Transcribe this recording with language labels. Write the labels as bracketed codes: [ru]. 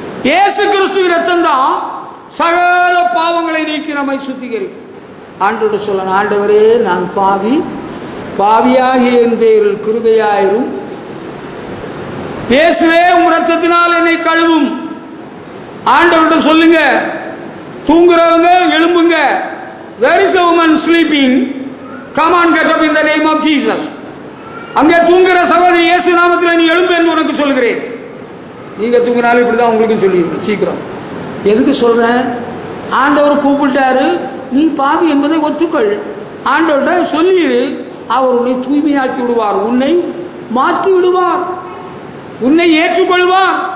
[ta] இயேசு கிறிஸ்துவின் ரத்தம் தான் சகல பாவங்களை நீக்கி நம்மை சுத்திகரிக்கும். ஆண்டவர்கிட்ட சொல்லணும், ஆண்டவரே நான் பாவி, பாவியாகிய என் பேரில் கிருபையாயிரும். இயேசுவே உம் ரத்தத்தினால் என்னை கழுவும். ஆண்டவர்கிட்ட சொல்லுங்க. தூங்குறவங்க எழும்புங்க. [en] There is a woman sleeping. Come on, get up in the name of Jesus. [ta] அங்கே தூங்குற சகோதரி, இயேசு நாமத்தில் நீ எழும்பு என்று உனக்கு சொல்கிறேன். நீங்க தூங்கினாலும் இப்படிதான் உங்களுக்கு சொல்லியிருக்கேன். சீக்கிரம். எதுக்கு சொல்றேன்? ஆண்டவர் கூப்பிட்டாரு, நீ பாவி என்பதை ஒத்துக்கள். ஆண்டவர்கிட்ட சொல்லிடு, அவர் உன்னை தூய்மையாக்கி விடுவார், உன்னை மாற்றி விடுவார், உன்னை ஏற்றுக்கொள்வார்.